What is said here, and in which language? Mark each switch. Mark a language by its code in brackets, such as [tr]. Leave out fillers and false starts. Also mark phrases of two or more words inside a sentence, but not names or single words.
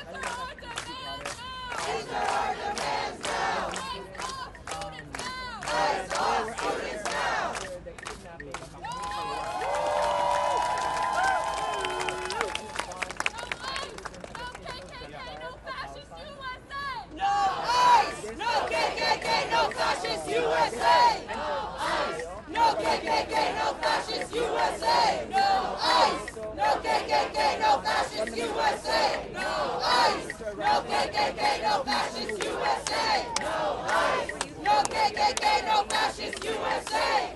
[en] These are our demands now. Ice off students now. No ICE! No KKK! No fascist USA! No ICE! No KKK! No fascist USA! No ICE! No KKK! No fascist USA! No ICE! No KKK! No fascist USA! No ICE! No KKK! No fascist USA!